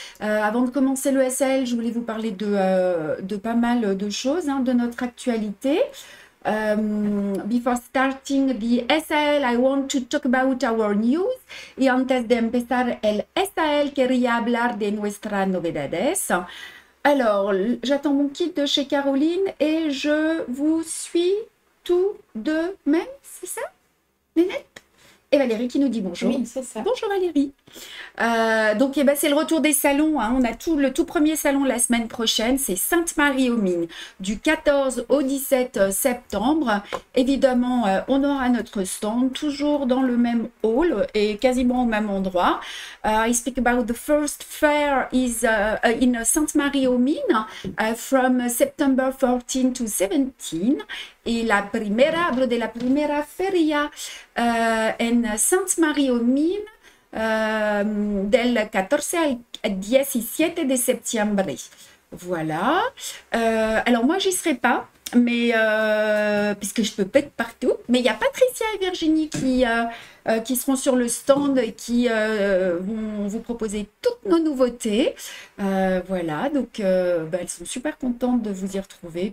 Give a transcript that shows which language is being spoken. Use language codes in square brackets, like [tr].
[fr] Avant de commencer le SL, je voulais vous parler de pas mal de choses, de notre actualité. [en] Before starting the SAL, I want to talk about our news. [es] Y antes de empezar el SAL, quería hablar de nuestras novedades. [fr] Alors, j'attends mon kit de chez Caroline et je vous suis tout de même, c'est ça, Nénette? Et Valérie qui nous dit bonjour. Oui, c'est ça. Bonjour Valérie. Donc, c'est le retour des salons. On a le tout premier salon la semaine prochaine. C'est Sainte-Marie-aux-Mines du 14 au 17 septembre. Évidemment, on aura notre stand toujours dans le même hall et quasiment au même endroit. [en] I speak about the first fair is in Sainte-Marie-aux-Mines from September 14 to 17. [es] Y hablo de la primera feria en Sainte-Marie-aux-Mines del 14 al 17 de septiembre. [fr] Voilà. Alors moi, j'y serai pas, mais puisque je peux pas être partout. Mais il y a Patricia et Virginie qui seront sur le stand et qui vont vous proposer toutes nos nouveautés. Voilà, donc elles sont super contentes de vous y retrouver.